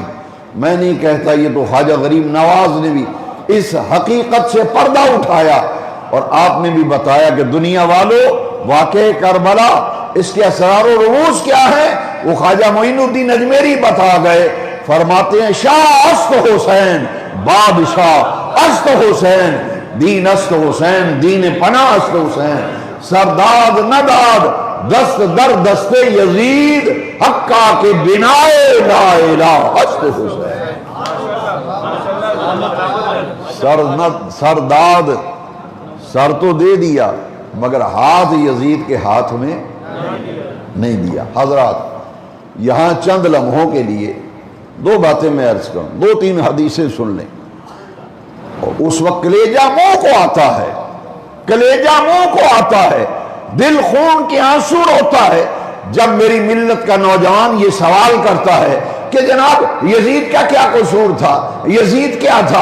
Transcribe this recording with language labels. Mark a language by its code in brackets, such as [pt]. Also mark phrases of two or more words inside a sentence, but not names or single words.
[ur] میں نہیں کہتا، یہ تو خواجہ غریب نواز نے بھی اس حقیقت سے پردہ اٹھایا، اور آپ نے بھی بتایا کہ دنیا والوں واقع کربلا اس کے اسرار و رموز کیا ہے، وہ خواجہ معین الدین اجمیری بتا گئے، فرماتے ہیں [fa] شاہ است حسین، بادشاہ است حسین، دین است حسین، دین پناہ است حسین، سرداد نداد دست در دست یزید، حقا کے بنائے لا الہ است حسین۔ [ur] سرداد سر تو دے دیا مگر ہاتھ یزید کے ہاتھ میں نہیں دیا۔ حضرات یہاں چند لمحوں کے لیے دو باتیں میں عرض کروں، دو تین حدیثیں سن لیں، اور اس وقت کلیجہ منہ کو آتا ہے، کلیجہ منہ کو آتا ہے، دل خون کے آنسو روتا ہے جب میری ملت کا نوجوان یہ سوال کرتا ہے کہ جناب یزید کا کیا قصور تھا، یزید کیا تھا؟